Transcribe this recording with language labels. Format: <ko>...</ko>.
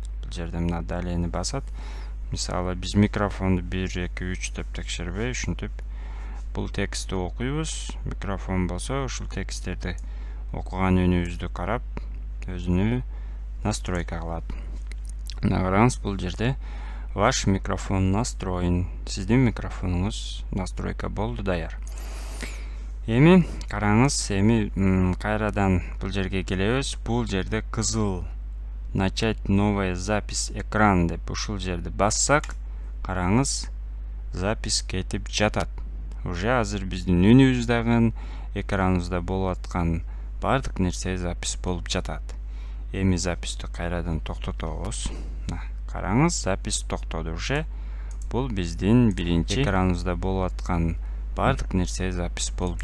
<ky>Бул жерде мына далени басат. Мисалы, биз микрофонду 1, 2, 3 деп текшербей, ушинтип бул текстти окуйбуз. Микрофон болсо, ушул тексттерди окуган үнүбүздү карап, өзүнү настройка кылат. Мына караңыз, бул жерде</ky> <ru>ваш микрофон настроен.</ru> <ky>Сиздин микрофонуңуз настройка болду, даяр. Эми караңыз, эми кайрадан бул жерге келебиз. Бул жерде кызыл начать новая запись экран деп ушул жерди бассак, караңыз, запись кетип жатат. Уже азыр биздин үнүбүз дагы экраныбызда болуп аткан бардык нерсе запись болуп жатат. Эми записти кайрадан токтотобуз. Караңыз, запись токтоду уже. Бул биздин биринчи экраныбызда болуп аткан бардык нерсе запись болуп.</ky>